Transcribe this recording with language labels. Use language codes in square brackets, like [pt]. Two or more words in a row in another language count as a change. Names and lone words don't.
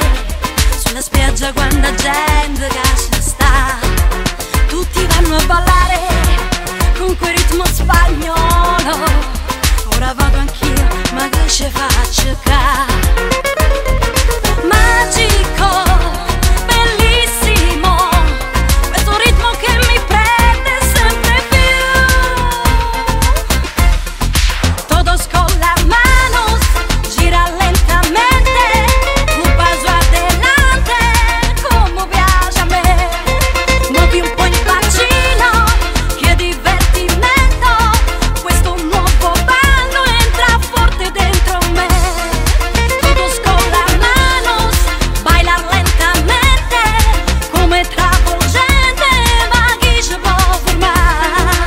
[it] Sulla spiaggia quanta gente che ci sta, tutti vanno a ballare con quel ritmo spagnolo. Ora vado anch'io, ma che ci faccio qua? Magico, bellissimo, questo ritmo che mi prende sempre più. [es] Todos con las manos, gira lentamente, un paso adelante, como [it] piace a me. Muovi un po' il bacino, che divertimento, questo nuovo ballo entra forte dentro me. [es] Todos con las manos, bailar lentamente, [it] come travolgente, ma chi ci può fermare?